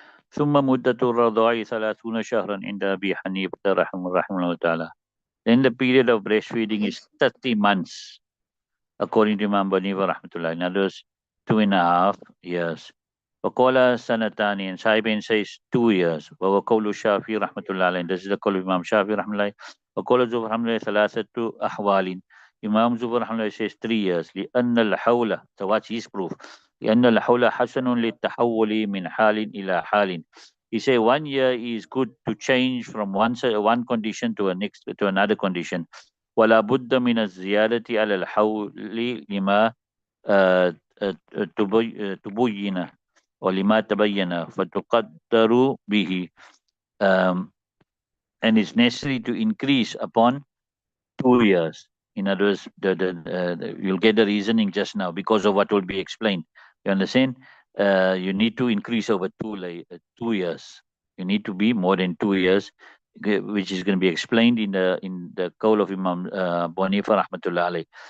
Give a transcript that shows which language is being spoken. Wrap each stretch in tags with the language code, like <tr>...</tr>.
<ar>ثم مدة الرضاع 30 شهرا عند أبي حنيفة رحمه الله تعالى.</ar> <en>Then the period of breastfeeding is 30 months according to Imam Baniva rahmatullah. In other words, 2.5 years.</en> <ar>وقال سنتان,</ar> <en>and Sahibin says 2 years.</en> <ar>وهو قول الشافعي رحمة الله عليه.</ar> <en>This is the call of Imam Shafi رحمة الله.</en> <ar>وقال الزهري رحمة الله ثلاثة أحوال.</ar> <en>Imam Zubair رحمة الله says 3 years.</en> <ar>لأن الحول,</ar> <en>so what's his proof?</en> <ar>لأن الحول حسن للتحول من حال إلى حال.</ar> <en>He say 1 year is good to change from one condition to another condition.</en> <ar>ولا بد من الزيادة على الحول لما آه، تبين ولما تبين فتقدر به,</ar> <en>um, and it's necessary to increase upon 2 years. In other words, you'll get the reasoning just now because of what will be explained. You understand? You need to increase over 2 years. You need to be more than 2 years, which is going to be explained in the qawl of Imam Bonifa rahmatullah alayh.</en>